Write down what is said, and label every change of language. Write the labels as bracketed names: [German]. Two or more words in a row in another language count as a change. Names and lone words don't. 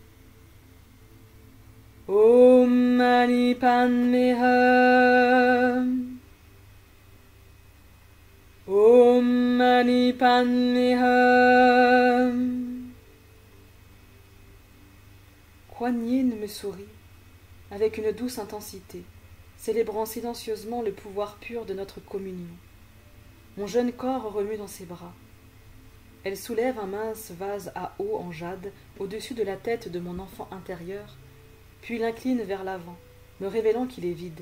[Sanskrit] Om Mani Padme Hum. Om Mani Padme Hum. [French] Kuan Yin me sourit avec une douce intensité, célébrant silencieusement le pouvoir pur de notre communion. Mon jeune corps remue dans ses bras. Elle soulève un mince vase à eau en jade au-dessus de la tête de mon enfant intérieur, puis l'incline vers l'avant, me révélant qu'il est vide.